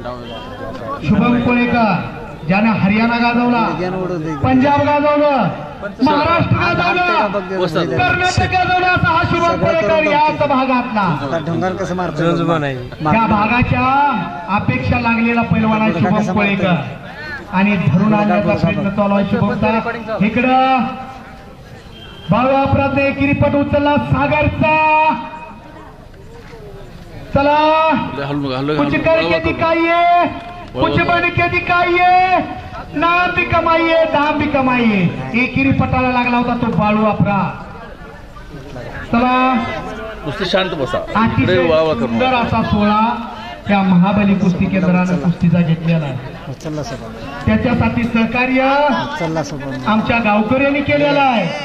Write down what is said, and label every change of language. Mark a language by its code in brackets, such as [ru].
[mr] शुभम कोळेकर ज्याने हरियाणा गाजवला, पंजाब गाजवलं, महाराष्ट्र गाजवलं, कर्नाटक गाजवलं असा हा शुभम कोळेकर याच भागातला. ढोंगार कसं मारतो. त्या भागाच्या अपेक्षा लागलेला पैलवान आहे शुभम कोळेकर आणि धरून आणण्याचा प्रयत्न चालू आहे शुभमचा. इकडं बाळू अपराध एकेरीपट उचलला सागरचा. [hi] चला कुछ करके दिखाइए, कुछ बन के दिखाइए, नाम भी कमाइए दाम भी कमाइए. [mr] एकेरी पटाला लागला होता तो बाळू अपराध. चला नुसतं शांत बसा अतिशय सुंदर असा सोहळा त्या महाबली कुस्ती केंद्रानं कुस्तीचा घेतलेला आहे. त्याच्यासाठी सहकार्य आमच्या गावकऱ्यांनी केलेलं आहे.